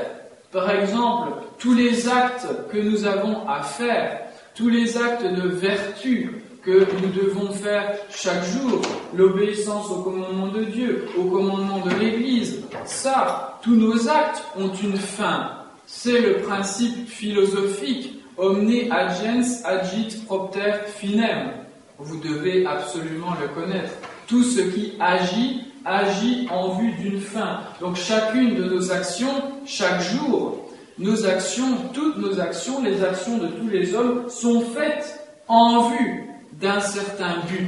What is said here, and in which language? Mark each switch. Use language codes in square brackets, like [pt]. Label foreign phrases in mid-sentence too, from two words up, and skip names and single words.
[fr] Par exemple, tous les actes que nous avons à faire, tous les actes de vertu que nous devons faire chaque jour, l'obéissance au commandement de Dieu, au commandement de l'Église, ça, tous nos actes ont une fin. C'est le principe philosophique, [la] omne agens agit propter finem. [fr] Vous devez absolument le connaître. Tout ce qui agit en vue d'une fin. Donc chacune de nos actions, chaque jour, nos actions, toutes nos actions, les actions de tous les hommes sont faites en vue d'un certain but.